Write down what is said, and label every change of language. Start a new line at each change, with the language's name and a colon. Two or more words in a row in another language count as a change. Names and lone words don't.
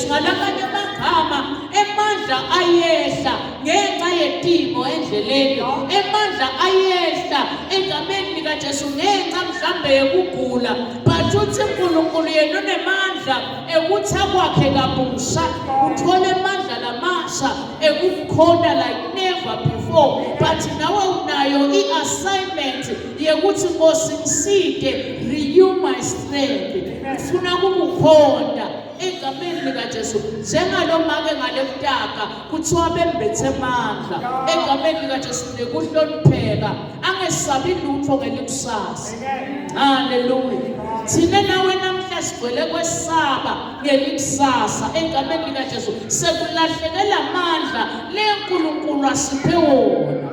Swati: Ngalakanye amagama emandla ayehla ngenxa yetimo endleleni, emandla ayehla egameni likaJesu ngenxa mhlambe yokugula, but uthi uNkulunkulu yena unemandla ekutha kwakhe kabusha uthole amandla lamasha ekukhona
English: like never before.
Swati: But nawe unayo i-assignment yekuthi Nkosi ngiside,
English: renew my strength.
Swati: Ngifuna ukukhonda egameni likaJesu njengalomake ngalekutaka kuthiwa bembethe amandla egameni likaJesu nekuhlonipheka angesabi lutho ngelikusasa. Haleluya. Thina nawe namhla sigcwele kwesaba ngelikusasa egameni likaJesu sekulahlekela amandla leNkulunkulu asiphe wona.